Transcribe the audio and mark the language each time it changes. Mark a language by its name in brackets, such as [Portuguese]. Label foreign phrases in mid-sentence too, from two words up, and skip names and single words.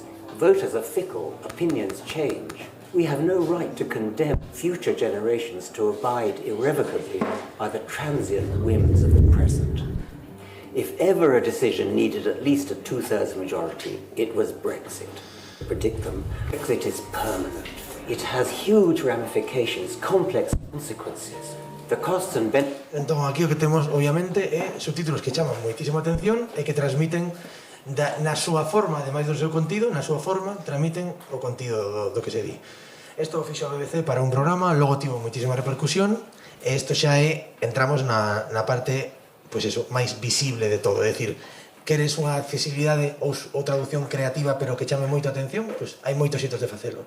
[English] Voters are fickle, opinions change. We have no right to condemn future generations to abide irrevocably by the transient whims of the present. If ever a decision needed at least a 2/3 majority, it was Brexit. Predict them. Brexit is permanent. It has huge ramifications, complex consequences. The costs and benefits... [Galician] Entón, aquí o que temos, obviamente, é subtítulos que chaman moitísima atención e que transmiten na súa forma, ademais do seu contido, na súa forma, transmiten o contido do que se di. Isto o fixo a BBC para un programa, logo tivo moitísima repercusión, e isto xa é, entramos na parte, pois eso, máis visible de todo, é dicir, queres unha accesibilidade ou traducción creativa pero que chame moito a atención, pois hai moitos xeitos de facelo.